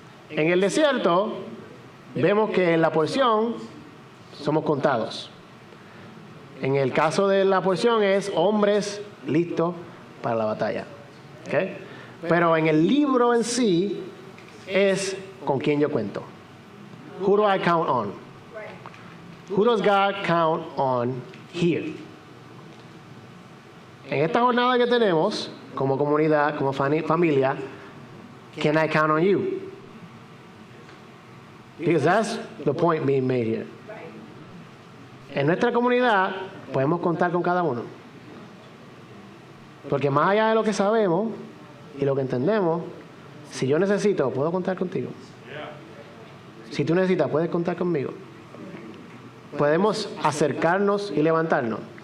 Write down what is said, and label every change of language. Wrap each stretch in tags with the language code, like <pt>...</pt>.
<es>En el desierto, vemos que en la porción somos contados. En el caso de la porción es hombres listos para la batalla. ¿Okay? Pero en el libro en sí es con quién yo cuento.</es> <en>Who do I count on? Who does God count on here?</en> <es>En esta jornada que tenemos, como comunidad, como familia,</es> <en>can I count on you? Because that's the point being made here.</en> <es>En nuestra comunidad podemos contar con cada uno. Porque más allá de lo que sabemos y lo que entendemos, si yo necesito, puedo contar contigo. Si tú necesitas, puedes contar conmigo. Podemos acercarnos y levantarnos.</es>